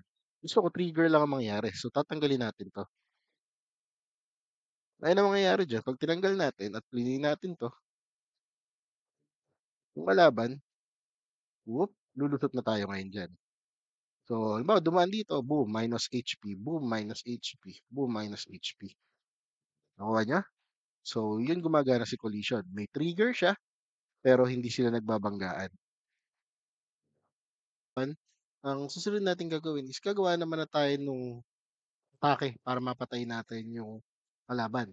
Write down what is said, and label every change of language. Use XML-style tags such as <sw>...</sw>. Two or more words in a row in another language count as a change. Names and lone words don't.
<tl>Gusto ko trigger lang ang mangyari, so tatanggalin natin 'to. Ano mangyayari diyan 'pag tinanggal natin at plinay natin 'to, yung kalaban, whoop, lulusot na tayo ngayon diyan. So, halimbawa dumaan dito,</tl> <en>boom, minus HP, boom, minus HP, boom, minus HP.</en> <tl>Nakuha niyo? So, yun gumagana si collision. May trigger siya, pero hindi sila nagbabanggaan. Ang susunod natin gagawin is gagawa naman na tayo nung atake para mapatay natin yung kalaban.</tl>